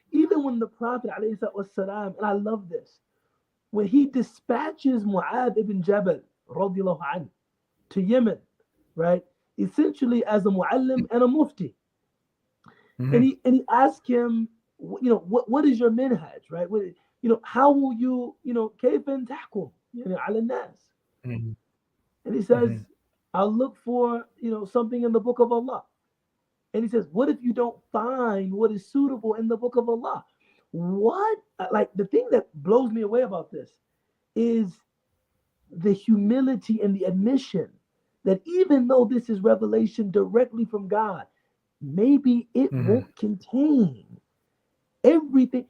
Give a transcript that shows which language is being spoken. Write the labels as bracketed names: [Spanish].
[English] Even when the Prophet ﷺ, and I love this, when he dispatches Mu'adh ibn Jabal radiallahu anhu to Yemen, right? Essentially as a mu'allim and a mufti. And he asked him, what is your minhaj, right? How will you, [Arabic] كيف تحكم على الناس? [English] And he says, I'll look for, something in the book of Allah. And he says, what if you don't find what is suitable in the book of Allah? What? Like, the thing that blows me away about this is the humility and the admission that even though this is revelation directly from God, maybe it won't contain everything.